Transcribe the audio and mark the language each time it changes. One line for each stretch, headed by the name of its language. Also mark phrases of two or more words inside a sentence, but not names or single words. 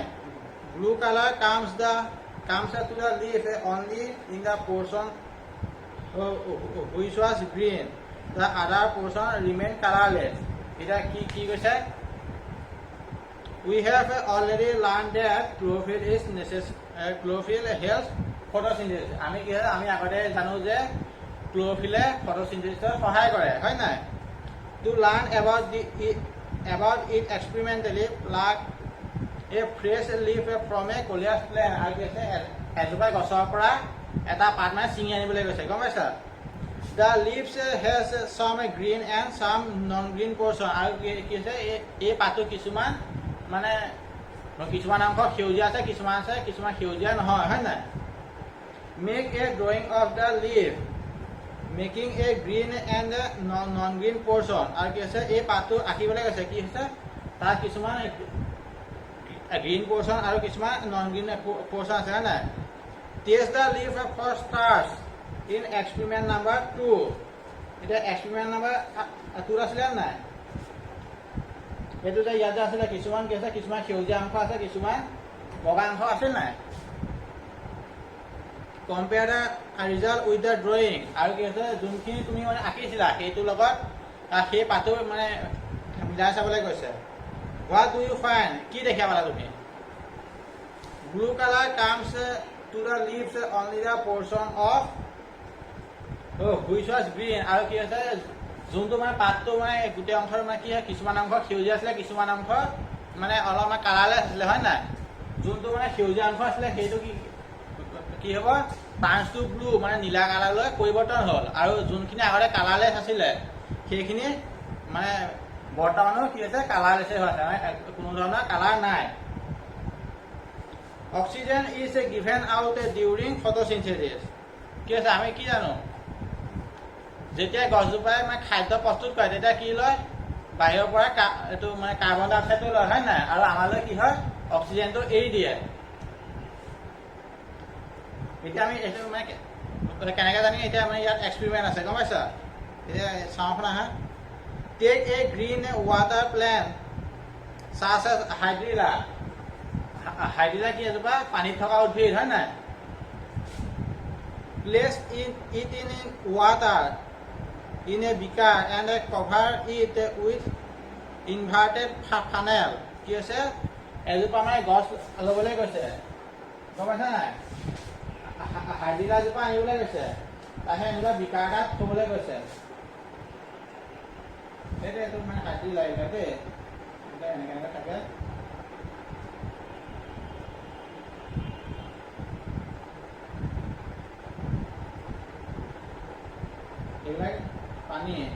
English: Blue color comes to the leaf only in the portion which was green. The other portion remain colorless.
Assamese: ইটো কি কৈছে?
English: We have already learned that chlorophyll is necessary. Chlorophyll helps photosynthesis.
Assamese: আমি কি আমি আগতে জানো যে
English: chlorophyll photosynthesis
Assamese: সহায় কৰে হয় নাই?
English: To learn about it experimentally, pluck a fresh leaf from a coleus plant.
Assamese: আৰু কি আছে এজোপা গছৰ পৰা এটা পাত মানে ছিঙি আনিবলৈ গৈছে গম পাইছা
English: The leaves has some green and some non-green portion.
Assamese: আৰু কি আছে এই পাতটো কিছুমান মানে কিছুমান অংশ সেউজীয়া আছে কিছুমান সেউজীয়া নহয় হয় নাই
English: Make a drawing of the leaf. Making a green and non-green portion.
Assamese: আৰু কি আছে এই পাতটো আঁকিবলৈ গৈছে কি হৈছে তাৰ কিছুমান
English: green portion
Assamese: আৰু কিছুমান
English: non-green portion
Assamese: আছে হয় নাই
English: Test the leaf for starch in experiment number 2.
Assamese: এটা
English: experiment number 2
Assamese: আছিলে নাই এইটো যে ইয়াতে আছিলে কিছুমান কি আছে কিছুমান সেউজীয়া অংশ আছে কিছুমান বগা অংশ আছে নাই
English: Compare the result with the drawing.
Assamese: আৰু কি আছে যোনখিনি তুমি মানে আঁকিছিলা সেইটো লগত সেই পাতটো মানে মিলাই চাবলৈ কৈছে
English: What do you find?
Assamese: কি দেখা পালা তুমি
English: Blue color comes to the leaves only the portion of which was green.
Assamese: আৰু কি আছে যোনটো মানে পাতটো মানে গোটেই অংশৰ মানে কি হয় কিছুমান অংশ সেউজীয়া আছিলে কিছুমান অংশ মানে অলপমান কালাৰলেছ আছিলে হয় নাই যোনটো মানে সেউজীয়া অংশ আছিলে সেইটো কি হ'ব
English: turns to blue
Assamese: মানে নীলা কালাৰলৈ পৰিৱৰ্তন হ'ল আৰু যোনখিনি আগতে কালাৰলেছ আছিলে সেইখিনি মানে বৰ্তমানো কি হৈছে কালাৰলেছ হৈ আছে মানে কোনো ধৰণৰ কালাৰ নাই
English: Oxygen is given out during photosynthesis.
Assamese: কি আছে আমি কি জানো যেতিয়া গছজোপাই মানে খাদ্য প্ৰস্তুত কৰে তেতিয়া কি লয় বাহিৰৰ পৰা এইটো মানে
English: carbon dioxide
Assamese: লয় হয় নাই আৰু আমালৈ কি হয় অক্সিজেনটো এৰি দিয়ে এতিয়া আমি এইটো মানে কেনেকৈ জানি এতিয়া আমাৰ ইয়াত এক্সপেৰিমেণ্ট আছে গম পাইছা চাওঁখনা হা
English: take a green water plant such as Hydrilla
Assamese: হাইড্ৰিলা কি এজোপা পানীত থকা উদ্ভিদ হয় নাই
English: place it in water in a beaker and cover it with inverted funnel
Assamese: কি আছে এজোপা মানে গছ লবলৈ গৈছে গম পাইছা নাই হাইড্ৰিলা জোপা আনিবলৈ গৈছে তাহে এনেকুৱা বিকাৰ এটাত থবলৈ গৈছে এইটো মানে হাইড্ৰিলা দেই এনেকৈ এনেকৈ থাকে এইবিলাক পানী